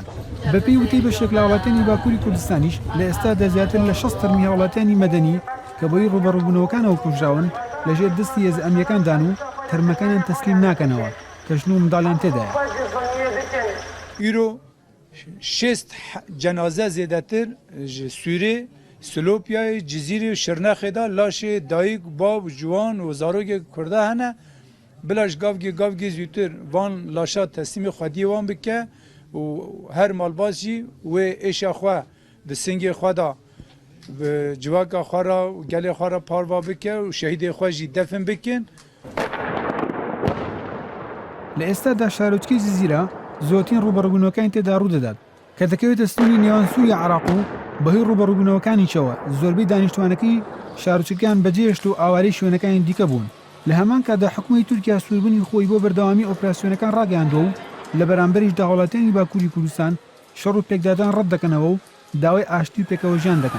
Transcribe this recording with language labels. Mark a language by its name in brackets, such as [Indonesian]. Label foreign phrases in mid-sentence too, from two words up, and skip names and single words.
[Central Kurdish] بەپێی وتەی بەشێک لە وڵاتانی باکووری کوردستانیش لە ئێستادا زیاتر لە 60 تەرمی هەوڵاتیانی مەدەنی کە بۆی ڕوبەڕووبوونەوەکانەوە کوژراون لە ژێر دەستی هێزە ئەمنیەکاندان و تەرمەکانیان تەسلیم ناکەنەوە کە ژن و منداڵیان تێدایە. [Kurdish] ئیرۆ 6 جەنازە زێدەتر ji Sûrê, Silopyayê, Cizîrê û Şirnexê da laşê dayîk, bav, ciwan û zarokê Kurda hene. Bila ji gavgê zûtir van laşa teslîmê xwediyê wan bike û her malbas jî wê êşa xwe di singê xwe da civaka xwe ra û gelê xwe ra parva bike û şehîdê xwe jî defin bikin. [Central Kurdish] لە ئێستادا شارۆچکەی جززیرە زۆرترین ڕوبەڕووبوونەوەکانی تێدا ڕوودەدات کە دەکەوێتە سنووری نێوان سووری عێراق و بەهۆی ڕوبەڕووبوونەوەکانیشەوە زۆربەی دانیشتوانەکەی شارۆچکەکان بەجێهێشت و ئاوارەی شوێنەکانی دیکە بوون. لە هەمان کاتدا حکومەتی تورکیا سووربوونی خۆی بۆ بەردەوامی ئۆپراسیۆنەکان ڕاگەیاندووە و لە بەرامبەریشدا وڵاتانی باکووری کوردستان شەڕ و پێکدادان ڕەت دەکەنەوە و داوای ئاشتی و پێکەوەژیان دەکەن.